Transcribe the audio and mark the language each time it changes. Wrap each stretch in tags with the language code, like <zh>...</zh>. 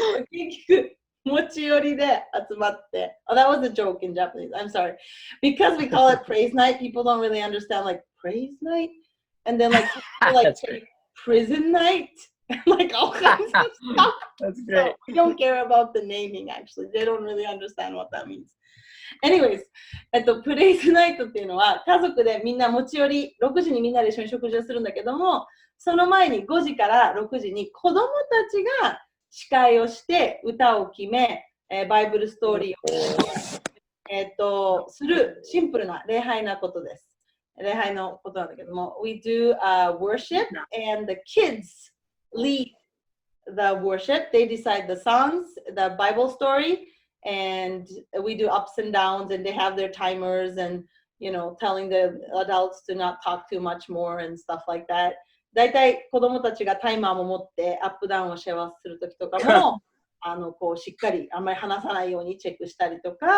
<ja>結局、持ち寄りで集まって。</ja> <en>Oh, that was a joke in Japanese. I'm sorry. Because we call it praise night, people don't really understand like praise night. And then like, like prison night. Like all kinds of stuff. That's great. So we don't care about the naming actually. They don't really understand what that means.</en> <ja>Anyways, プレイズナイトっていうのは家族でみんな持ち寄り6時にみんなで一緒に食事をするんだけども、その前に5時から6時に子供たちが司会をして歌を決め、バイブルストーリーを、するシンプルな礼拝なことです。礼拝のことなんだけども、</ja> <en>We do worship and the kids lead the worship. They decide the songs, the Bible story, and we do ups and downs, and they have their timers and, you know, telling the adults to not talk too much more and stuff like that.</en> <ja>だいたい子供たちがタイマーも持ってアップダウンをシェアするときとかもこうしっかりあんまり話さないようにチェックしたりとか、</ja>